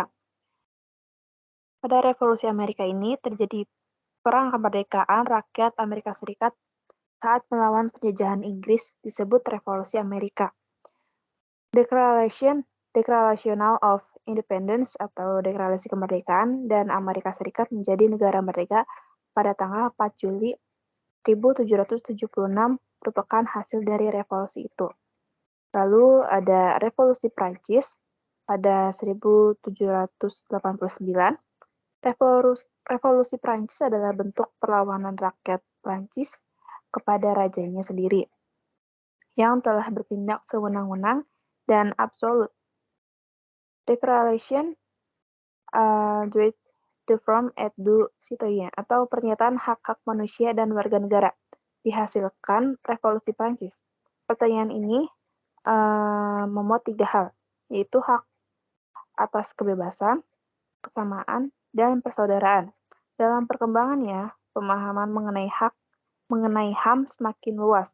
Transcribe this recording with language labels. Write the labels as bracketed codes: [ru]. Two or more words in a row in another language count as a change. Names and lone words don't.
[id] Pada Revolusi Amerika ini terjadi perang kemerdekaan rakyat Amerika Serikat saat melawan penjajahan Inggris disebut Revolusi Amerika. Declaration of Independence atau Deklarasi Kemerdekaan dan Amerika Serikat menjadi negara merdeka pada tanggal 4 Juli 1776 merupakan hasil dari revolusi itu. Lalu ada Revolusi Prancis pada 1789. Revolusi Prancis adalah bentuk perlawanan rakyat Prancis kepada rajanya sendiri yang telah bertindak sewenang-wenang dan absolut. Declaration droit de l'homme et du citoyen atau pernyataan hak-hak manusia dan warga negara dihasilkan Revolusi Prancis. Pertanyaan ini memuat 3 hal, yaitu hak atas kebebasan, kesamaan, dan persaudaraan. Dalam perkembangannya, pemahaman mengenai HAM semakin luas.